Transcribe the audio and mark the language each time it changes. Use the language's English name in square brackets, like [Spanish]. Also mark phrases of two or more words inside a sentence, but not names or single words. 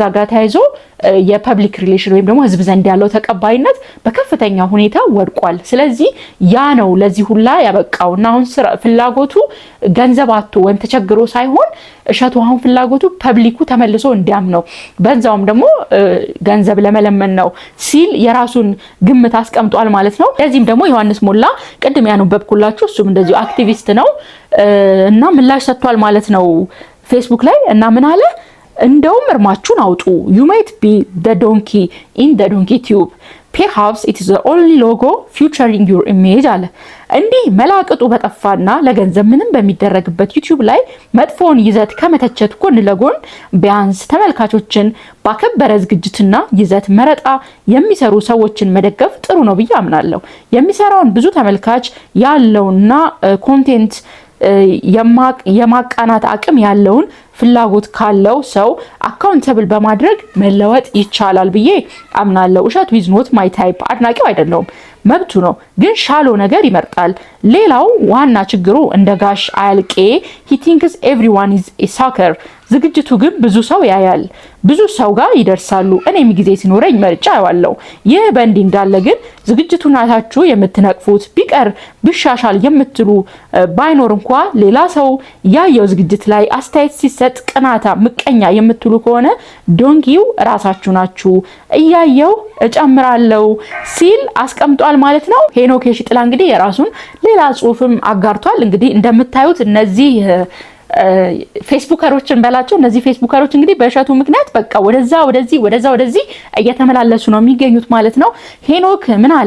[Amharic] ጋር ተያይዞ [English] public relation [Amharic] ወይም ደግሞ ህዝብ ዘንድ ያለው ተቀባይነት በከፍተኛ ሁኔታ ወድቋል። ስለዚህ ያ ነው ለዚህ ሁላ ያበቃው እና አሁን ፍላጎቱ ገንዘብ አጥቶ ወይም ተቸግሮ ሳይሆን እሸቱ አሁን ፍላጎቱ ፐብሊኩ ተመልሶ እንዲያምነው በዛውም ደግሞ ገንዘብ ለመለመን ነው ሲል የራሱን ግምት አስቀምጧል ማለት ነው። ለዚህም ደግሞ ዮሐንስ ሞላ ቅድም ያነበብኩላችሁ እሱም እንደዚሁ አክቲቪስት ነው እና ምላሽ ሰጥቷል ማለት ነው ፌስቡክ ላይ እና ምን አለ? እንደውም እርማችሁን አውጡ [English] you might be the donkey in the donkey tube perhaps it is the only logo featuring your image [Amharic] አለ። እንዲህ መላቅጡ በጠፋና ለገንዘብ ምንም በሚደረግበት ዩቲዩብ ላይ መጥፎን ይዘት ከመተቸት ጎን ለጎን ቢያንስ ተመልካቾችን ባከበረ ዝግጅትና ይዘት መረጣ የሚሰሩ ሰዎችን መደገፍ ጥሩ ነው ብዬ አምናለሁ። የሚሰራውን ብዙ ተመልካች ያለውና ኮንቴንት የማቃናት አቅም ያለውን ፍላጎት ካለው ሰው አካውንተብል በማድረግ መለወጥ ይቻላል ብዬ አምናለሁ። እሸቱ [English] is not my type [Amharic] አድናቂው አይደለሁም፣ መብቱ ነው፣ ግን ሻሎ ነገር ይመርጣል። ሌላው ዋና ችግሩ እንደ ጋሽ አያልቄ [English] he thinks everyone is a sucker [Amharic] ዝግጅቱ ግን ብዙ ሰው ያያል፣ ብዙ ሰው ጋር ይደርሳሉ። እኔም ጊዜ ሲኖረኝ መርጫ ያዋለው። ይህ በእንዲህ እንዳለ ግን ዝግጅቱን አይታችሁ የምትነቅፉት ቢቀር ቢሻሻል የምትሉ ባይኖር እንኳ ሌላ ሰው ያየው ዝግጅት ላይ አስተያየት ሲሰጥ ቅናታ ምቀኛ የምትሉ ከሆነ ዶንኪው ራሳችሁ ናችሁ። እያየው እጨምራለሁ ሲል አስቀምጧል ማለት ነው። ሄኖክ የሺጥላ እንግዲህ የራሱን ሌላ ጽሁፍም አጋርቷል። እንግዲህ እንደምታዩት እነዚህ ፌስቡከሮችን በላቸው እነዚህ ፌስቡከሮች እንግዲህ በእሸቱ ምክንያት በቃ ወደዚህ እየተመላለሱ ነው የሚገኙት ማለት ነው። ሄኖክ ምን አለ?